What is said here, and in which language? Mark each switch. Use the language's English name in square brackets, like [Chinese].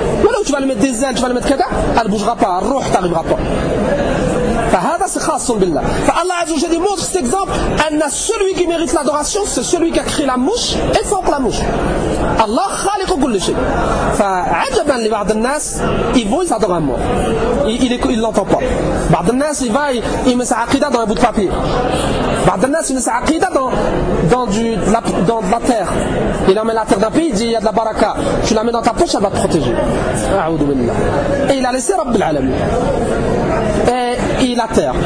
[French] Ou alors tu vas lui mettre des ailes, tu vas lui mettre kada, elle ne bougera pas, elle ne t'arrivera pas. [Arabic] فهذا خاص بالله فالله عز وجل [French] montre cet exemple ان celui qui mérite l'adoration c'est celui qui a créé la mouche et fabrique la mouche. [Arabic] الله خالق كل شيء. فعجبا لبعض الناس يبغوا يصدقوا مو [French] il l'entend pas. [Arabic] بعض الناس [French] il met sa aqida dans un bout de papier. بعض الناس il met sa aqida dans de la terre. Il en met la terre d'un pays, il dit il y a de la baraka, tu la mets dans ta poche, elle va te protéger. [Arabic] أعوذ بالله. [French] Et il a laissé [Arabic] رب العالمين. [French] La terre.